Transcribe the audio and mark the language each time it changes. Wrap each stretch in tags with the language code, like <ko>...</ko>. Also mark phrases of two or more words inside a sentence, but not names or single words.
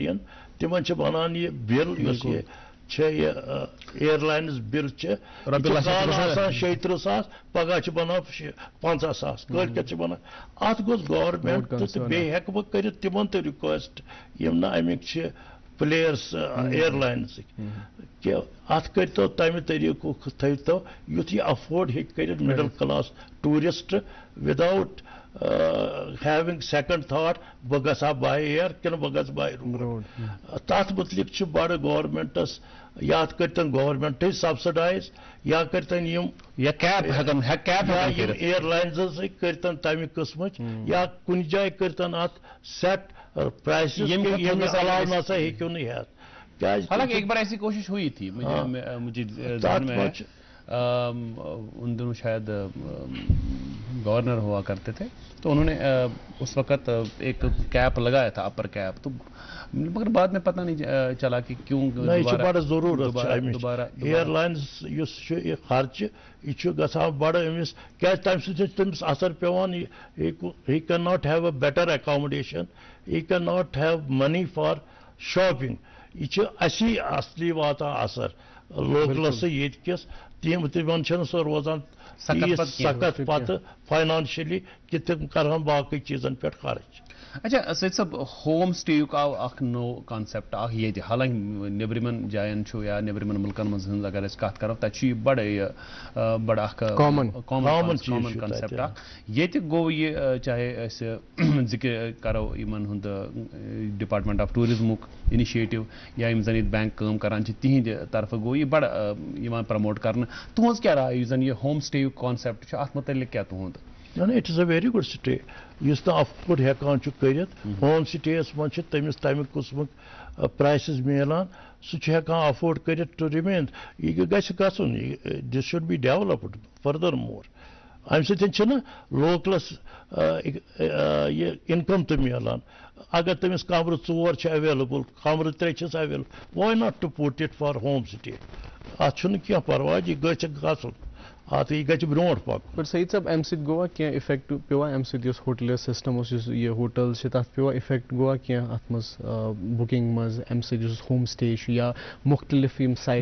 <ks>یِن تِمن چھِ بنان یہِ بِل یُس یہِ چھِ یہِ اِیر لاینٕز بِل چھِ کال آسان 36,000 پگاہ چھِ بنان 50,000 کٲلکٮ۪تھ چھِ بنان اتھ گوٚژھ گورمنٹ تہٕ بیٚیہِ ہٮ۪کہٕ بہٕ کٔرِتھ تِمن تہِ رِکویسٹ یِم نہٕ امیِکۍ چھِ پلیئرس اِیر لاینزٕکۍ کہِ اتھ کٔرۍتو تمہِ طٔریٖقُک تھٲیتو یُتھ یہِ افٲرڈ ہیٚکہِ کٔرِتھ</ks> <en>middle class tourist without having second thought</en> <ks>بہٕ گژھٕ ہا باے اِیر کِنہٕ بہٕ گژھٕ باے روڈ تتھ متعلق چھُ بڑٕ گورمنٹس یا کٔرتن گورمنٹٕے سبسڈایز یا کٔرتن یِم اِیر لاینزن سۭتۍ کٔرتن تمہِ قٕسمٕچ یا کُنہِ جایہِ کٔرتن اتھ</ks> <en>set prices</en> <ks>ییٚمہِ علاوٕ نسا ہیٚکِو نہٕ ہٮ۪تھ</ks> <ur>حالانکہ ایک بار ایسی کوشش ہوئی تھی مجھے ذہن میں ہے ان دنوں شاید گورنر ہوا کرتے تھے تو انہوں نے اس وقت ایک کیپ لگایا تھا</ur> <en>upper cap</en> <ur>تو مگر بعد میں پتہ نہیں چلا کہ کیوں</ur> <ks>بڑا ضرورت ایئر لائنز یُس چھُ یہِ خرچہِ یہِ چھُ گژھان بڑٕ أمِس کیازِ تمہِ سۭتۍ چھُ تٔمِس اثر پیوان</ks> <en>he can not have a better accommodation he can not have money for shopping</en> <ks>یہِ چھُ اسی اصلی واتان اثر لوکلس ییٚتہِ کِس تِمن چھنہٕ سۄ روزان سخت پتہٕ فاینانشلی کہِ تِم کرہن باقٕے چیٖزن پٮ۪ٹھ خرچ اچھا سید صاحب</ks> <en>home stay</en> <ks>آو اکھ نو کانسیپٹ اکھ ییٚتہِ حالانکہ نیبرِمن جاین چھُ یا نیبرِمن مُلکن منٛز ہٕنٛز اگر أسۍ کتھ کرو تتہِ چھُ یہِ بڑٕ اکھ</ks> <en>common concept</en> <ks>اکھ ییٚتہِ گوٚو یہِ چاہے أسۍ ذِکر کرو یِمن ہُنٛد</ks> <en>department of tourism</en> <ks>انِشیٹِو یا یِم زن ییٚتہِ بینک کٲم کران چھِ تِہنٛدِ طرفہٕ گوٚو یہِ بڑٕ یِوان پرموٹ کرنہٕ تُہنٛز کیاہ راے یُس زن یہِ</ks> <en>home stay</en> <ks>یُک کانسیپٹ چھُ اتھ متعلق کیاہ تُہنٛد</ks> <en>it is a very good stay</en> <ks>یُس نہٕ افٲرڈ ہٮ۪کان چھُ کٔرِتھ</ks> <en>home stays</en> <ks>منٛز چھِ تٔمِس تمہِ قٕسمُک پرایسز میلان سُہ چھُ ہٮ۪کان افٲرڈ کٔرِتھ</ks> <en>to remain</en> <ks>یہِ گژھِ گژھُن</ks> <en>this should be developed further more</en> <ks>امہِ سۭتۍ چھِنہٕ لوکلس یہِ انکم تہِ میلان اگر تٔمِس کمرٕ 4 چھِ ایویلیبل کمرٕ 3 چھِس ایویلیبل</ks> <en>why not to put it for home stay</en> <ks>اتھ چھُنہٕ کینٛہہ پرواے یہِ گژھِ گژھُن اتھ یہِ گژھِ برونٛٹھ پکُن پر سعید صٲب امہِ سۭتۍ گوٚوا کینٛہہ اِفیکٹ پیوٚوا امہِ سۭتۍ یُس</ks> <en>hotelier system</en> <ks>اوس یُس یہِ ہوٹل چھِ تتھ پیوٚوا اِفیکٹ گوٚوا کینٛہہ اتھ منٛز بُکِنگ منٛز امہِ سۭتۍ یُس ہوم سٹے چھُ یا مُختلف یِم سایٹ</ks>